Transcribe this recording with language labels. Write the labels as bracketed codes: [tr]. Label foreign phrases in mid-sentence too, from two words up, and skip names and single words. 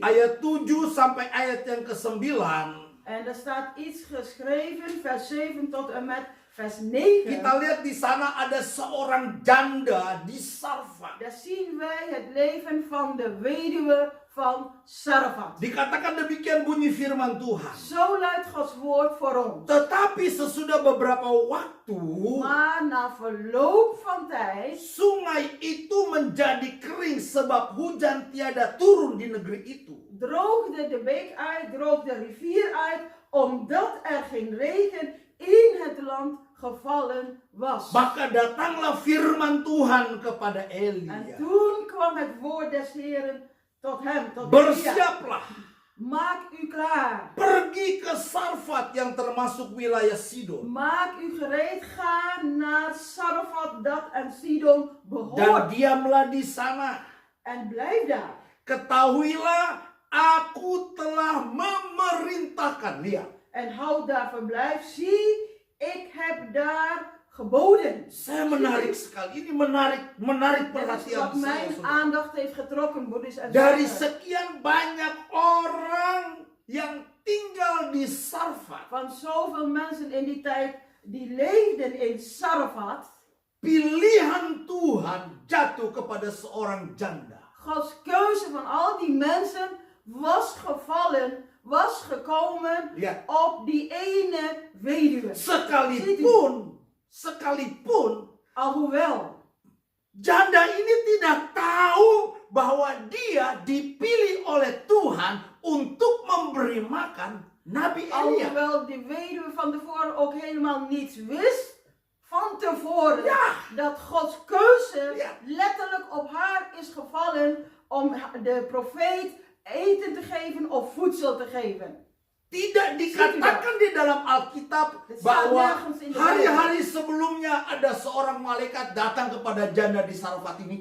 [id] ayat 7 sampai ayat yang ke-9, [nl] En er staat iets geschreven, vers 7 tot en met vers 9. [id] kita lihat di sana ada seorang janda di Sarfat. [nl] Daar zien wij het leven van de weduwe van Sarfat. [id] Dikatakan demikian bunyi firman Tuhan. [nl] Zo luidt Gods woord voor ons. [id] Tetapi sesudah beberapa waktu, [nl] Maar na verloop van tijd [id] sungai itu menjadi kering sebab hujan tiada turun di negeri itu. [nl] droogde de beek uit, droogde de rivier uit, omdat er geen regen in het land gevallen was. [id] Maka datanglah firman Tuhan kepada [nl] En [id] Elia. [nl] toen kwam het woord des Heren tot hem, tot Elia. [id] Bersiaplah, [nl] Maak u klaar. [id] pergi ke Sarfat yang termasuk wilayah Sidon. [nl] Maak u gereed, ga naar Sarfat dat aan Sidon [id] Dan [nl] behoort. [id] diamlah di sana. [nl] En blijf daar. [id] Ketahuilah, aku telah memerintahkan. Lihat, [nl] En houd daar verblijf. Zie, ik heb daar geboden. [id] saya menarik sekali. Ini menarik [nl] Dat is [id] perhatian [nl] wat [id] saya. [nl] mijn [id] Saudara. [nl] aandacht heeft getrokken, broeders en [id] Dari [nl] zusters. [id] sekian banyak orang yang tinggal di Sarfat, [nl] Van zoveel mensen in die tijd die leefden in Sarfat. [id] pilihan Tuhan jatuh kepada seorang janda. [nl] Gods keuze van al die mensen was gevallen, was gekomen [id] Lihat, [nl] op die ene weduwe. [id] sekalipun [nl] Alhoewel, [id] janda ini tidak tahu bahwa dia dipilih oleh Tuhan untuk memberi makan Nabi Elia. [nl] alhoewel die weduwe van tevoren ook helemaal niets wist, van tevoren, Ja. dat Gods keuze Ja. letterlijk op haar is gevallen om de profeet eten te geven of voedsel te geven. [id] Tidak dikatakan di dalam Alkitab bahwa hari-hari sebelumnya ada seorang malaikat datang kepada janda di Sarfat ini.